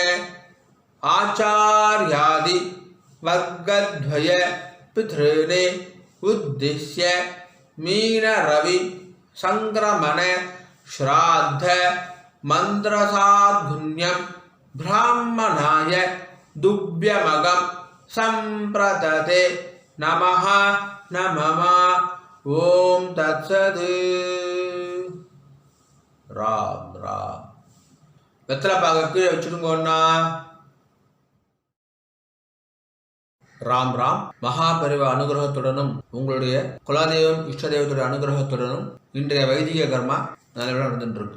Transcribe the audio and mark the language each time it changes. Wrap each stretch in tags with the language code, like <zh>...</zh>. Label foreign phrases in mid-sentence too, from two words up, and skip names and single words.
<sa>आचार्यादि वर्गद्वय पितॄने उद्दिश्य मीन रवि संक्रमण श्राद्ध मंत्रसाधुन्यं ब्राह्मणाय दुभ्यमगं संप्रदते नमः नमः. ओम तत्सत्. राम राम.</sa> <ta>வெத்தலைப்பாக கீழே வச்சுடுங்கண்ணா. ராம் ராம். மகாபரிவ அனுகிரகத்துடனும் உங்களுடைய குலதெய்வம் இஷ்ட தெய்வத்துடைய அனுகிரகத்துடனும் இன்றைய வைதிக கர்மா நல்லபடியாக நடந்துட்டு இருக்கு.</ta>